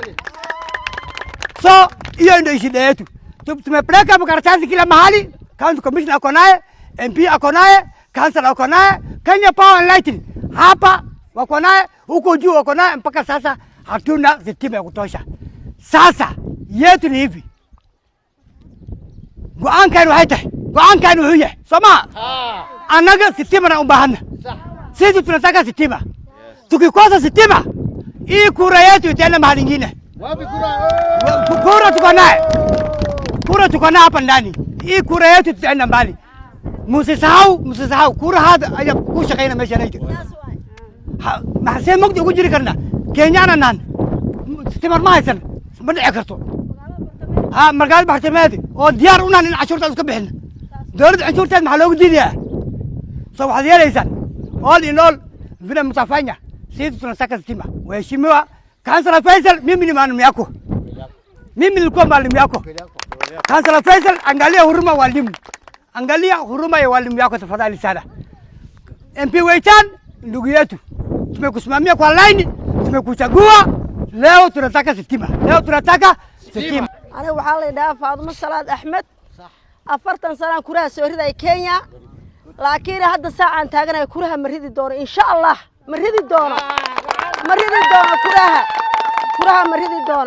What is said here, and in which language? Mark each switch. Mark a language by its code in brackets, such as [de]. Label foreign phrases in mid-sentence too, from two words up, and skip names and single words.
[sw] So hiyo ndio shida yetu. Tumepeleka makaratasi kila mahali. County Commissioner ako naye, MP ako naye, Councilor ako naye, Kenya Power and Lighting hapa wako naye, huko juu wako naye. Mpaka sasa hatuna sitima ya kutosha. Sasa yetu ni hivi, [so] go'aankaynu waxay tahay, go'aankaynu wuxuu yahay Soma anaga sitima na u baahana. [sw] Sisi tunataka sitima. Tukikosa sitima hii kura yetu itaenda mahali nyingine. Wapi kura? Kura tuko nayo hapa ndani. Hii kura yetu tutaenda mbali. Msisahau kura [so] hada aya ku shaqeeyna meesha nayto. Maxay mugdi ugu jiri karna Kenyana nan sitimar ma haysan ma dhici karto. Markaad baxtimaadi oo diyaar u naan in cashuurta iska bixin. Dawladda cashuurteed maxaa loogu diidayaa? Soo waxaad yeelaysan [en] all in all [sw] vile mtafanya sisi tunataka sitima. Waheshimiwa Councilor Faisal, mimi ni mwalimu yako. Mimi nilikuwa mwalimu yako. Councilor Faisal, angalia huruma walimu. Angalia huruma ya walimu yako tafadhali sana. MP Weytaan, ndugu yetu. Tumekusimamia kwa line, tumekuchagua. Leo tunataka sitima. [so] Aniga waxaa la yidhahaa Faadimo Salaad Axmed. 40 sano kuraha soo riday Kenya. laakiin hadda saacaan taaganahay kuraha ma ridi doono insha Allah. Ma ridi doono kuraha.